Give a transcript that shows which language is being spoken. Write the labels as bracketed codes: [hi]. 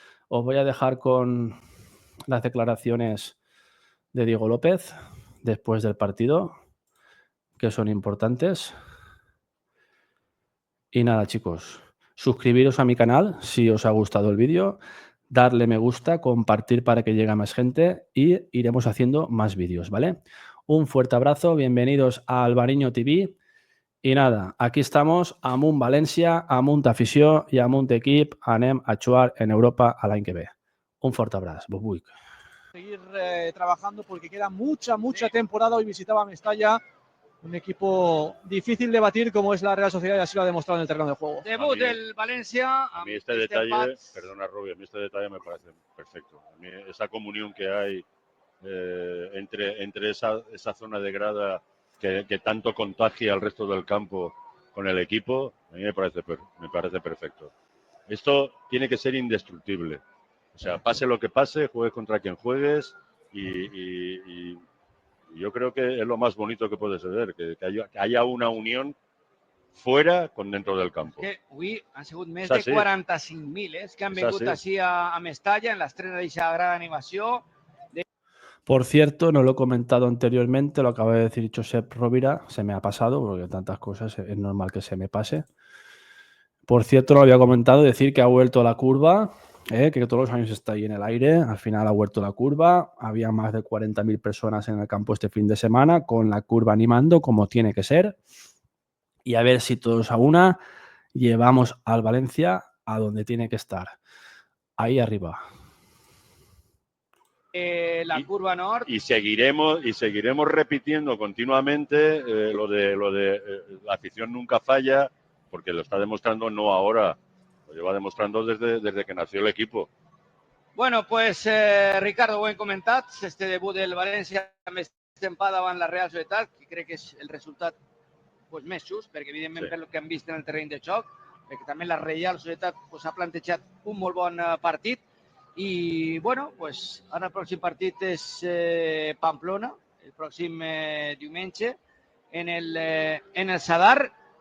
[es] Os voy a dejar con las declaraciones de Diego López después del partido, que son importantes. Y nada, chicos, suscribiros a mi canal si os ha gustado el vídeo, darle me gusta, compartir para que llegue a más gente y iremos haciendo más vídeos, ¿vale? Un fuerte abrazo, bienvenidos a Albariño TV y nada, aquí estamos, [ca] amunt València, amunt afició i amunt equip, anem a jugar en Europa a l'any que ve. [es] Un fuerte abrazo, Bobuic. Seguir trabajando porque queda mucha temporada. Hoy visitaba Mestalla, un equipo difícil de batir como es la Real Sociedad y así lo ha demostrado en el terreno de juego. Debut del Valencia. A mí este detalle, perdona Robbie, a mí este detalle me parece perfecto. A mí esa comunión que hay entre esa zona de grada que tanto contagia al resto del campo con el equipo, a mí me parece perfecto. Esto tiene que ser indestructible. O sea, pase lo que pase, juegues contra quien juegues y yo creo que es lo más bonito que puede ser, que haya una unión fuera con dentro del campo. [ca] Que avui han sigut més de 45.000 que han vingut així a Mestalla en l'estrena d'aquesta gran animació. [es] Por cierto, no lo he comentado anteriormente, lo acaba de decir Josep Rovira, se me ha pasado, porque tantas cosas es normal que se me pase. Por cierto, no lo había comentado, decir que ha vuelto la curva, que todos los años está ahí en el aire. Al final ha vuelto la curva. Había más de 40.000 personas en el campo este fin de semana, con la curva animando como tiene que ser. Y a ver si todos a una llevamos al Valencia a donde tiene que estar, ahí arriba. La curva norte. Y seguiremos repitiendo continuamente lo de la afición nunca falla, porque lo está demostrando no ahora, lo lleva demostrando desde que nació el equipo. [ca] Bueno, pues Ricardo, buen comentat. Este debut del València més estempada davant la Real Societat, que crec que és el resultat pues, més just, perquè evidentment per el que han vist en el terreny de joc, perquè també la Real Societat pues, ha plantejat un molt bon partit. I, bueno, pues, ara el pròxim partit és Pamplona, el pròxim diumenge, en el Sadar.